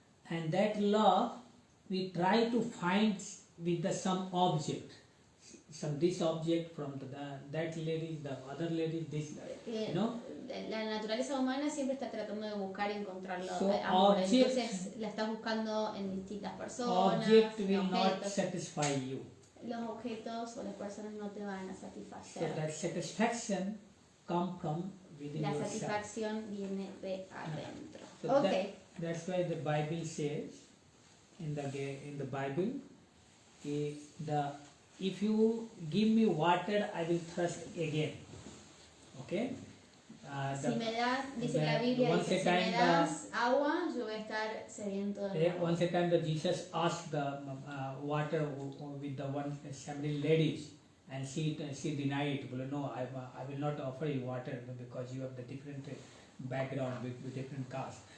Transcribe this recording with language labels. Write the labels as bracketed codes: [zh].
[en] And that love we try to find with some object. This object from that lady, the other lady, this, you know. [es] La naturaleza humana siempre está tratando de buscar y encontrarlo. Entonces la estás buscando en distintas personas. [en] Object will not satisfy you. [es] Los objetos o las personas no te van a satisfacer. [en] So that satisfaction come from within [es] la [en] yourself. [es] Satisfacción viene de adentro. [en] So Okay. That's why the Bible says in the Bible, if you give me water, I will thirst again. Okay. [es] Si me das, dice la Biblia, dice, si me das agua, yo voy a estar sediento de nuevo. [en] Once a time, Jesus asked the water with the one Samaritan ladies, and she denied. Well, no, I will not offer you water because you have the different background with different caste.